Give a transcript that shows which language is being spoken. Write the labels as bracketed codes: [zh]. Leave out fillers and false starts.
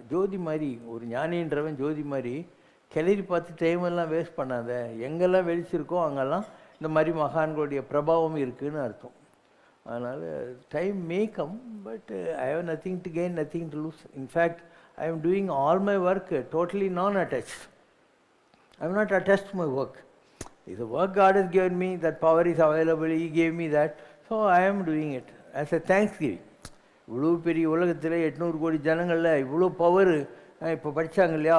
[ta] ஜோதி மாதிரி ஒரு ஞானின்றவன் ஜோதி மாதிரி கிளறி பார்த்து டைமெல்லாம் வேஸ்ட் பண்ணாத. எங்கெல்லாம் வெளிச்சிருக்கோ அங்கெல்லாம் இந்த மாதிரி மகான்களுடைய பிரபாவம் இருக்குதுன்னு அர்த்தம். [en] அதனால் time may come, but I have nothing to gain, nothing to lose. In fact I am doing all my work totally non attached. I am not attached to my work. If the work God has given me, that power is available, He gave me that, so I am doing it as a thanksgiving. [ta] இவ்வளோ பெரிய உலகத்தில் 800 கோடி ஜனங்களில் இவ்வளோ power இப்போ படித்தாங்க இல்லையா?